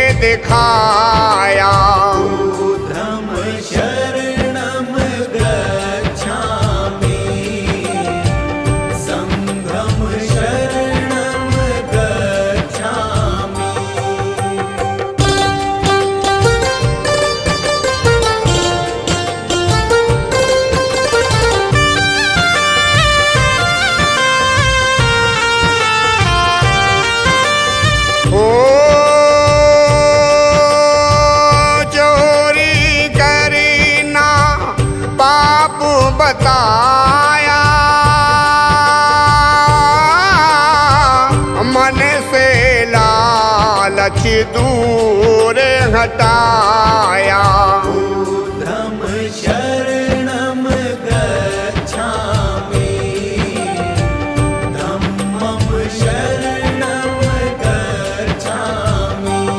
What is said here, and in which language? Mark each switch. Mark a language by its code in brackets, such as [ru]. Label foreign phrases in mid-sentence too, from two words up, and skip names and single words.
[hi] दिखाया। [pi] बुद्धं शरणं गच्छामि, संघं शरणं गच्छामि। [hi] ओ चोरी करी ना पाप बताया, मन से लालच दूर हटाया। [pi] बुद्धं शरणं गच्छामि, धम्मं शरणं गच्छामि।